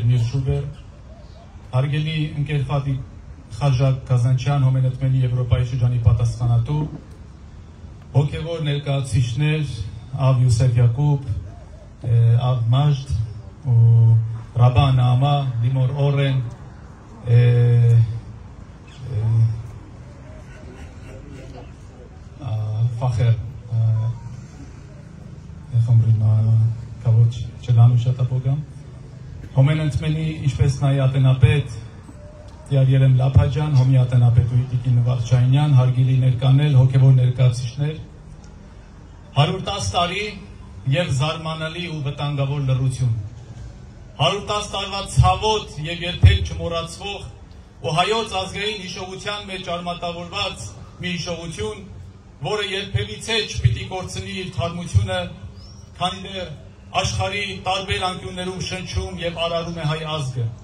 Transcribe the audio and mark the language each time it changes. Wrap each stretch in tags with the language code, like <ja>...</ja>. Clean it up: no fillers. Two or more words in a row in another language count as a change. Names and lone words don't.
<hy>Նիր Շուբեր, հարգելի ընկեր Ֆադի Խաժակ Կազանչյան, Հոմենետմենի Եվրոպայի շրջանի պատասխանատու, հոգևոր ներկայացուցիչներ, Ավ Յուսեֆ Յակուբ, Ավ Մաժդ, Ռաբա Նաամա, Լիմոր Օրեն, Ֆախեր,</hy> <he>איך אומרים, הכבוד שלנו שאתה פה גם.</he> <hy>Հոմենետմենի ինչպես նայի ատենապետ Յարիելեմ Լափաջան, հոմի ատենապետ Ուիտիկին Վարչանյան, հարգելի ներկանել, հոգևոր ներկայացուցիչներ, 110 տարի եւ զարմանալի ու վտանգավոր լռություն, 110 տարվա ցավոտ եւ երբեք չմոռացվող ու հայոց ազգային հիշողության մեջ արմատավորված մի հիշողություն, որը երբևիցե չպիտի կորցնի իր թարմությունը, քանի դեռ աշխարհի տարբեր անկյուններում շնչում եւ արարում է հայ ազգը։</hy>